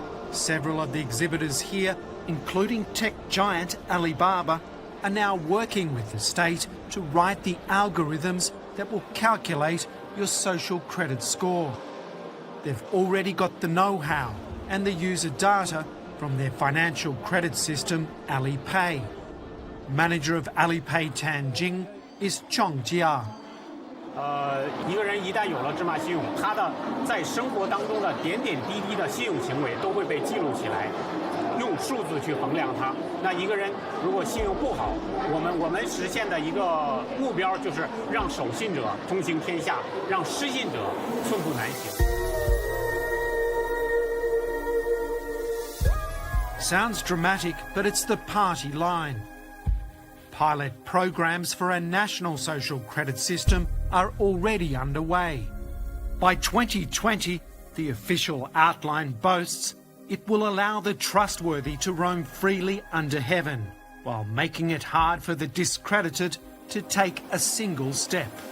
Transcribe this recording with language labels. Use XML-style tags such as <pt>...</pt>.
<en>Several of the exhibitors here, including tech giant Alibaba, are now working with the state to write the algorithms that will calculate your social credit score. They've already got the know-how and the user data from their financial credit system, Alipay. Manager of Alipay Tianjin is Chong Jia.</en> <zh>一个人一旦有了芝麻信用，他的在生活当中的点点滴滴的信用行为都会被记录起来，用数字去衡量它。那一个人如果信用不好，我们实现的一个目标就是让守信者通行天下，让失信者寸步难行。</zh> <en>Sounds dramatic, but it's the party line. Pilot programs for a national social credit system are already underway. By 2020, the official outline boasts it will allow the trustworthy to roam freely under heaven, while making it hard for the discredited to take a single step.</en>